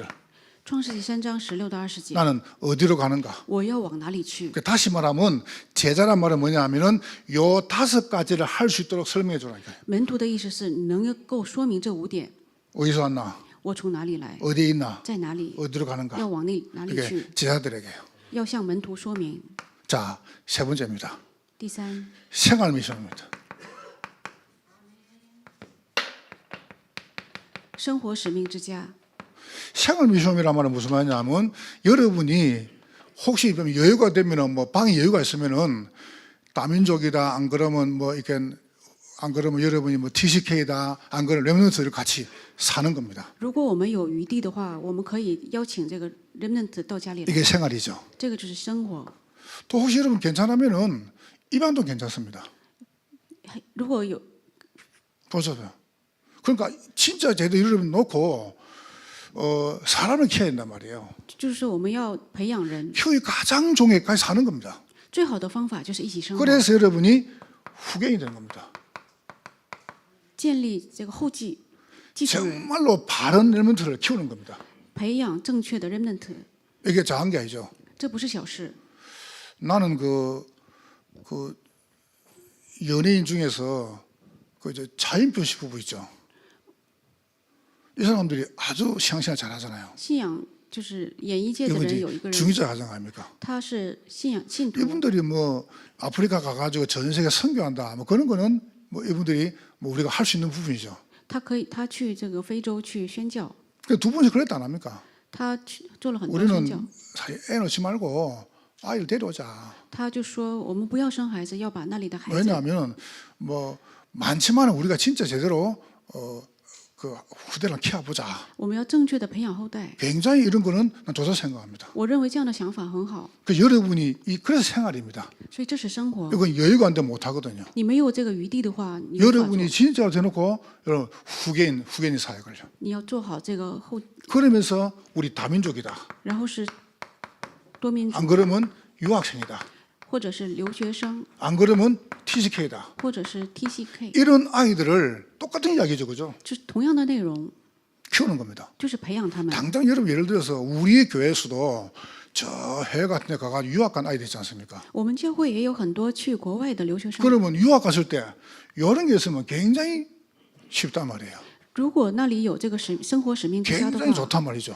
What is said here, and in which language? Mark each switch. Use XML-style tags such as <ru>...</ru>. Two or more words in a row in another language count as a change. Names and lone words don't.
<zh>创世纪3章16到20节。</zh> <ko>나는 어디로 가는가?</ko> <zh>我要往哪里去？</zh> <ko>다시 말하면 제자란 말은 뭐냐면은 요 5가지를 할 수 있도록 설명해 주라니까요.</ko> <zh>门徒的意思是你能够说明这5点。</zh> <ko>어디서 왔나?</ko> <zh>我从哪里来？</zh> <ko>어디에 있나?</ko> <zh>在哪里？</zh> <ko>어디로 가는가?</ko> <zh>要往哪里</zh> <ko>이게</ko> <zh>去？</zh> <ko>제자들에게요.</ko> <zh>要向门徒说明。</zh> <ko>자, 세 번째입니다.</ko> <zh>第3，</zh> <ko>생활 미션입니다.</ko> <zh>生活使命之家。</zh> <ko>생활 미션이란 말은 무슨 말이냐면 여러분이 혹시 좀 여유가 되면은 뭐 방에 여유가 있으면은 다민족이다 안 그러면 뭐 이렇게 안 그러면 여러분이 뭐 TCK다 안 그러면 렘넌트를 같이 사는 겁니다.</ko> <zh>如果我们有余地的话，我们可以邀请这个 remnant 到家里来，</zh> <ko>이게 생활이죠.</ko> <zh>这个就是生活。</zh> <ko>또 혹시 여러분 괜찮으면은 입양도 괜찮습니다.</ko> <zh>如果有</zh> <ko>보셔요. 그러니까 진짜 제대로 여러분 놓고 사람을 키워야 된단 말이에요.</ko> <zh>就是说我们要培养人，</zh> <ko>교회 가장 종에까지 사는 겁니다.</ko> <zh>最好的方法就是一起生活，</zh> <ko>그래서 여러분이 후견이 되는 겁니다.</ko> <zh>建立这个后继继承人，</zh> <ko>정말로 바른 렘넌트를 키우는 겁니다.</ko> <zh>培养正确的 remnant，</zh> <ko>이게 작은 게 아니죠.</ko> <zh>这不是小事。</zh> <ko>나는 그 연예인 중에서 그 차인표 씨 부부 있죠. 이 사람들이 아주 신앙생활 잘하잖아요.</ko> <zh>信仰就是演艺界的人有一个</zh> <ko>이분이</ko> <zh>人，</zh> <ko>중위자 가정 아닙니까?</ko> <zh>他是信徒，</zh> <ko>이분들이 뭐 아프리카 가가지고 전 세계 선교한다. 뭐 그런 거는 뭐 이분들이 뭐 우리가 할 수 있는 부분이죠.</ko> <zh>他去这个非洲去宣教，</zh> <ko>두 번씩 그랬다 안 합니까?</ko> <zh>他去做了很多宣教。</zh> <ko>우리는 사실 애 놓지 말고 아이를 데려오자.</ko> <zh>他就说我们不要生孩子，要把那里的孩子。</zh> <ko>왜냐하면 뭐 많지만 우리가 진짜 제대로 그 후대를 키워보자.</ko> <zh>我们要正确的培养后代。</zh> <ko>굉장히 이런 거는 난 좋다 생각합니다.</ko> <zh>我认为这样的想法很好，</zh> <ko>그 여러분이 그래서 생활입니다.</ko> <zh>所以这是生活。</zh> <ko>이건 여유가 안 되면 못 하거든요.</ko> <zh>你没有这个余地的话，你无法做</zh> <ko>여러분이 진짜로 대놓고 여러분 후계인 사역을요.</ko> <zh>你要做好这个后，</zh> <ko>그러면서 우리 다민족이다.</ko> <zh>然后是多民族，</zh> <ko>안 그러면 유학생이다.</ko> <zh>或者是留学生，</zh> <ko>안 그러면 TCK다.</ko> <zh>或者是 TCK，</zh> <ko>이런 아이들을 똑같은 이야기죠, 그죠?</ko> <zh>就是同样的内容，</zh> <ko>키우는 겁니다.</ko> <zh>就是培养他们。</zh> <ko>당장 여러분 예를 들어서 우리 교회에서도 저 해외 같은 데 가가지고 유학 간 아이들 있지 않습니까?</ko> <zh>我们教会也有很多去国外的留学生，</zh> <ko>그러면 유학 갔을 때 이런 게 있으면 굉장히 쉽단 말이에요.</ko> <zh>如果那里有这个生活使命之家的</zh> <ko>굉장히</ko> <zh>话，</zh> <ko>좋단 말이죠.</ko>